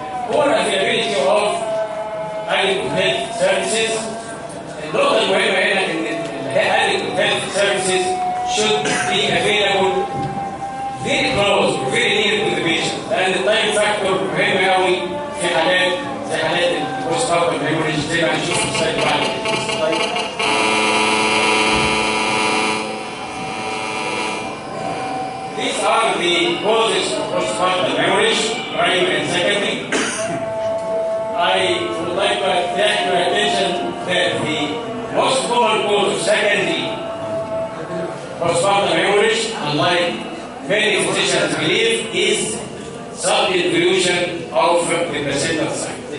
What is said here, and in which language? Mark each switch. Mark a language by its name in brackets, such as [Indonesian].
[English] poor availability of adequate health services. [Arabic] النقطة المهمة هنا إن [English] adequate health services should be available very close, very near to the patient. [Arabic] لأن التايم فاكتور مهم قوي في حالات زي حالات البوست بارتم هيموريج زي ما هنشوف في السلايد بعد كده. [English] These are the causes of postpartum hemorrhage, primary and secondary. I would like to attract your attention that the most common cause of secondary postpartum hemorrhage, unlike many physicians believe, is subinvolution of the placental sac.